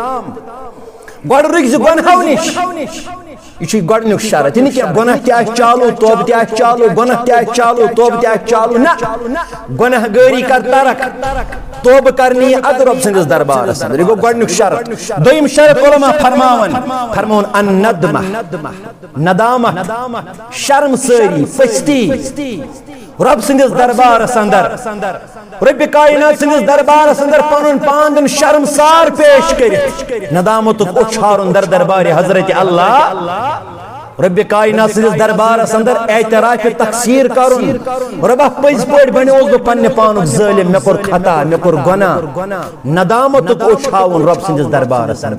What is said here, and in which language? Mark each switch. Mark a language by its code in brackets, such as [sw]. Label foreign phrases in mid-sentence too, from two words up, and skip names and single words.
[ks] گۄڈٕ رُکۍ زِ گناہو نِش یہ گۄڈنیُک شرط یہ کیا گناہ تہ چالو توبہ تہ چالو گناہ تہ چالو توبہ تہ چالو نہ گناہ گٲری کر ترک توبہ کرنی اد رب سندس دربارس اندر یہ گو گۄڈنیُک شرط دویم شرط علماء فرماون ان ندامت شرم ساری پستی رب سندس دربارس اندر رب کائنات سندس دربارس اندر پنن پاندن شرمسار پیش کرت ندامت اچھارن در دربار حضرت اللہ رب کائنات سندس دربارس اندر اعتراف تقصیر کرن رب پز پٲٹھۍ بنیوس بہ پننہِ پانُک ظٲلم مےٚ کوٚر خطا مےٚ کوٚر گۄناہ ندامت اچھاوُن رب سندس دربارس اندر